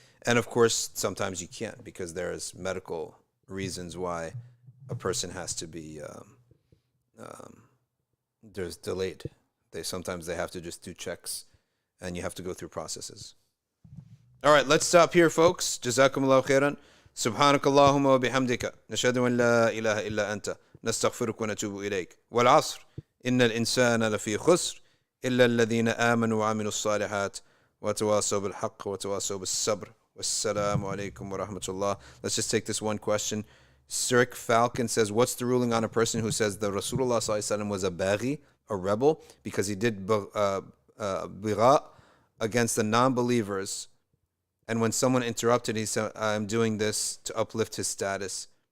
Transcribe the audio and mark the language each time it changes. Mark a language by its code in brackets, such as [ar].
[en] And of course, sometimes you can't because there's medical reasons why a person has to be there's delayed. Sometimes they have to just do checks, and you have to go through processes. All right, let's stop here, folks. [ar] Jazakumullahu khairan. سبحانك اللهم وبحمدك نشهد أن لا إله إلا أنت نستغفرك ونتوب إليك والعصر إن الإنسان لفي خسر إلا الذين آمنوا وعملوا الصالحات وتواصوا بالحق وتواصوا بالصبر والسلام عليكم ورحمة الله. [en] Let's just take this one question. Cirque Falcon says, what's the ruling on a person who says that Rasulullah ﷺ was a baghi, a rebel, because he did bigha against the non-believers? And when someone interrupted, he said, I'm doing this to uplift his status.